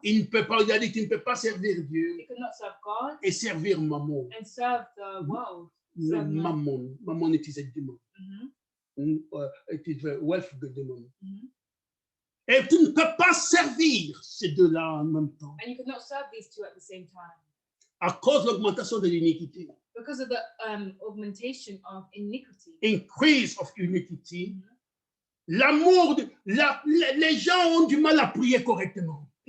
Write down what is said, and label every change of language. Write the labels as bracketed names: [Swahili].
[French] Il ne peut pas, il a dit qu'il ne peut pas servir Dieu [English] He cannot serve God [French] et servir Mammon. [English] and serve the world. Serve [French] Mammon. Mammon est un démon. Mhm, [English] It is the wealth [French] de démon. mhm. Et tu ne peux pas servir ces deux-là en même temps [English] And you cannot serve these two at the same time [French] à cause de l'augmentation de l'iniquité. [English] because of the augmentation of iniquity. Increase of iniquity. [French] L'amour, les gens ont du mal à prier correctement.